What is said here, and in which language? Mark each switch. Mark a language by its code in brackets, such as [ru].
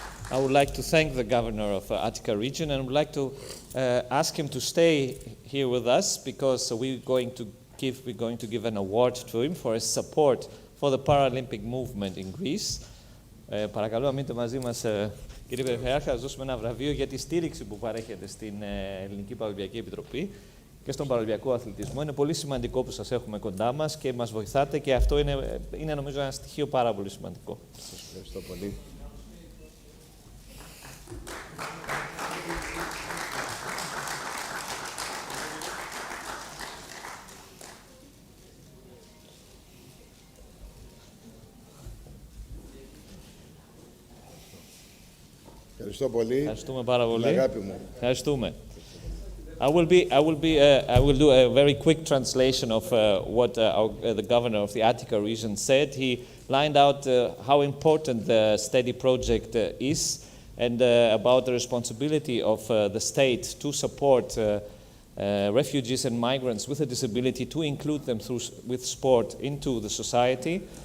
[en] I would like to thank the governor of Attica region and would like to ask him to stay here with us because we're going to give an award to him for his support for the Paralympic movement in Greece. [el] Παρακαλώ να μείνετε μαζί μας, κύριε Περιφερειάρχα, να δώσουμε ένα βραβείο για τη στήριξη που παρέχετε στην Ελληνική Παραλυμπιακή Επιτροπή και στον παραλυμπιακό αθλητισμό. Είναι πολύ σημαντικό που σας έχουμε κοντά μας και μας βοηθάτε και αυτό είναι νομίζω ένα στοιχείο πάρα πολύ σημαντικό. Σας ευχαριστώ πολύ. Ευχαριστώ πολύ. Ευχαριστούμε πάρα πολύ. Αγάπη μου. Ευχαριστούμε. [en] I will do a very quick translation of what the governor of the Attica region said. He lined out how important the STEADY project is and about the responsibility of the state to support refugees and migrants with a disability, to include them with sport into the society.